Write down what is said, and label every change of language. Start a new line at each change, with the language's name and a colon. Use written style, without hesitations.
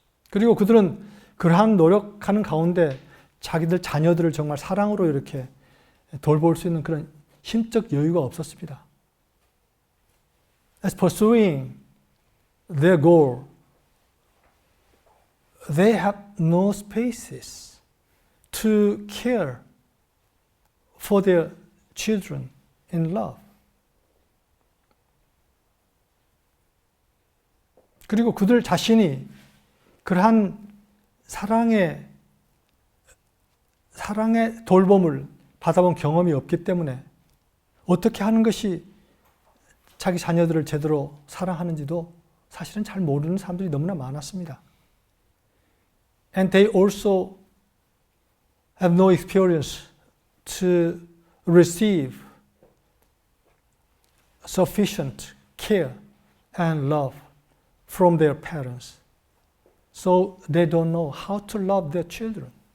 Korean: 그리고 그들은 그러한 노력하는 가운데 자기들 자녀들을 정말 사랑으로 이렇게 돌볼 수 있는 그런 힘적 여유가 없었습니다.
English: As pursuing their goal, they have no spaces to care for their children in love.
Korean: 그리고 그들 자신이 그러한 사랑의 돌봄을 받아본 경험이 없기 때문에 어떻게 하는 것이 자기 자녀들을 제대로 사랑하는지도 사실은 잘 모르는 사람들이 너무나 많았습니다.
English: And they also have no experience to receive sufficient care and love from their parents. So they don't know how to love their children.